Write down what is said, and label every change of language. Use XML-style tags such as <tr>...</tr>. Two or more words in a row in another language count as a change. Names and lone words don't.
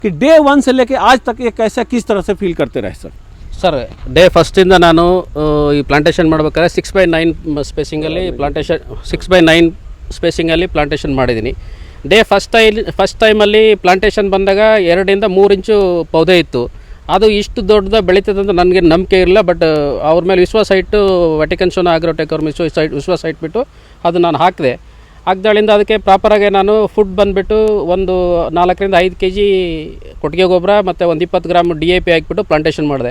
<hi>कि डे 1 से लेके आज तक ये कैसा किस तरह से फील करते रहे सर?</hi> <kn>ಸರ್ ಡೇ ಫಸ್ಟಿಂದ ನಾನು ಈ ಪ್ಲಾಂಟೇಷನ್ ಮಾಡಬೇಕಾದ್ರೆ 6/9 ಸ್ಪೇಸಿಂಗಲ್ಲಿ ಪ್ಲಾಂಟೇಷನ್ ಮಾಡಿದ್ದೀನಿ. ಡೇ ಫಸ್ಟ್ ಟೈಮಲ್ಲಿ ಪ್ಲಾಂಟೇಷನ್ ಬಂದಾಗ 2 ಇಂದ 3 ಇಂಚು ಪೌದೆ ಇತ್ತು. ಅದು ಇಷ್ಟು ದೊಡ್ಡದ ಬೆಳೀತದೆ ಅಂತ ನನಗೆ ನಂಬಿಕೆ ಇರಲಿಲ್ಲ. ಬಟ್ ಅವ್ರ ಮೇಲೆ ವಿಶ್ವಾಸ ಇಟ್ಟು ವ್ಯಾಟಿಕನ್ ಶೋನ ಆಗ್ರೋಟೆಕ್ ಅವ್ರ ವಿಶ್ವಾಸ ಇಟ್ಬಿಟ್ಟು ಅದು ನಾನು ಹಾಕಿದಾಳಿಂದ ಅದಕ್ಕೆ ಪ್ರಾಪರಾಗಿ ನಾನು ಫುಡ್ ಬಂದುಬಿಟ್ಟು ಒಂದು 4 ರಿಂದ 5 kg ಕೊಟ್ಟಿಗೆ ಗೊಬ್ಬರ ಮತ್ತು ಒಂದು 20 ಗ್ರಾಮ್ DAP ಹಾಕಿಬಿಟ್ಟು ಪ್ಲಾಂಟೇಷನ್ ಮಾಡಿದೆ.</kn>